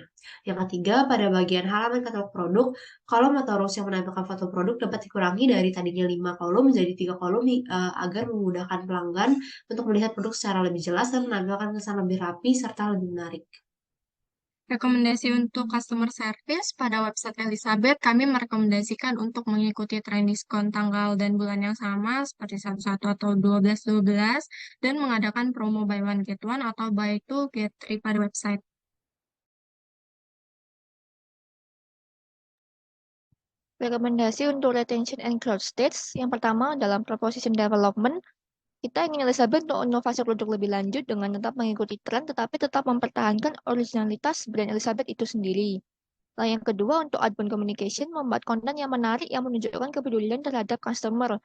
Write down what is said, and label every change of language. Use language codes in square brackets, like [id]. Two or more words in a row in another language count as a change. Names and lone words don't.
[id] Yang ketiga, pada bagian halaman katalog produk, kolom atau rows yang menampilkan foto produk dapat dikurangi dari tadinya 5 kolom menjadi 3 kolom agar memudahkan pelanggan untuk melihat produk secara lebih jelas dan menampilkan kesan lebih rapi serta lebih menarik. Rekomendasi untuk [en] customer service [id] pada website Elizabeth, kami merekomendasikan untuk mengikuti tren diskon tanggal dan bulan yang sama seperti 11 atau 12 dan mengadakan promo [en] buy one get one [id] atau [en] buy two get three [id] pada website. Rekomendasi untuk [en] retention and growth stage, [id] yang pertama dalam [en] proposition development, [id] kita ingin Elizabeth untuk inovasi produk lebih lanjut dengan tetap mengikuti tren, tetapi tetap mempertahankan originalitas brand Elizabeth itu sendiri. Lalu yang kedua, untuk [en] outbound communication, [id] membuat konten yang menarik yang menunjukkan kepedulian terhadap customer.